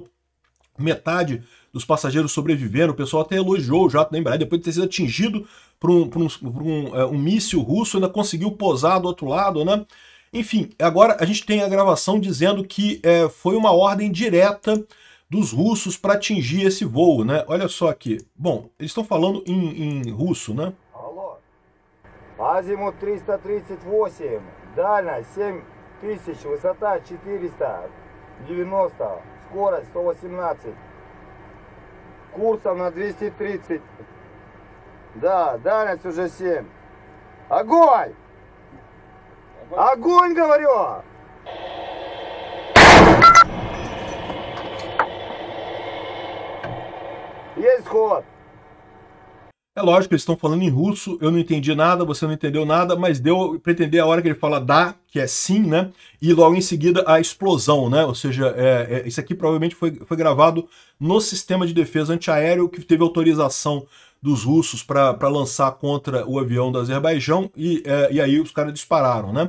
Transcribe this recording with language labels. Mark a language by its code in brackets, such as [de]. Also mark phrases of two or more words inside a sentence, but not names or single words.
[pt] Metade dos passageiros sobreviveram, o pessoal até elogiou o jato da Embraer, depois de ter sido atingido por um míssil russo, ainda conseguiu pousar do outro lado, né? Enfim, agora a gente tem a gravação dizendo que foi uma ordem direta dos russos para atingir esse voo, né? Olha só aqui. Bom, eles estão falando em russo, né? Alô. [ru] Азимут 338, дальность 7000, высота 490, скорость 118, курсом на 230. Да, дальность уже 7. Огонь! Огонь, говорю! Есть ход! [pt] É lógico que eles estão falando em russo, eu não entendi nada, você não entendeu nada, mas deu para entender a hora que ele fala dá, que é sim, né? E logo em seguida a explosão, né? Ou seja, isso aqui provavelmente foi gravado no sistema de defesa antiaéreo que teve autorização dos russos para lançar contra o avião do Azerbaijão e aí os caras dispararam, né?